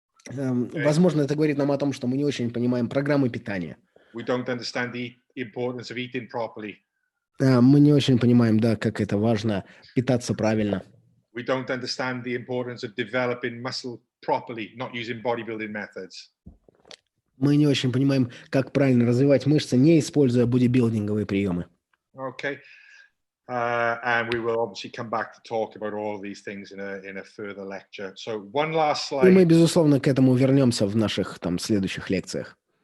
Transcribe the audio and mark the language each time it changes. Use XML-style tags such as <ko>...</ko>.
<ru>Возможно, это говорит нам о том, что мы не очень понимаем программы питания.</ru> <en>We don't understand the importance of eating properly.</en> <ru>Мы не очень понимаем, да, как это важно питаться правильно.</ru> <en>We don't understand the importance of developing muscle properly, not using bodybuilding methods.</en> <ru>Мы не очень понимаем, как правильно развивать мышцы, не используя бодибилдинговые приемы.</ru> <en>Okay, and we will obviously come back to talk about all these things in a further lecture. So one last</en> <ru>И мы,</ru> <en>slide.</en> <ru>безусловно, к этому вернемся в наших там следующих лекциях.</ru>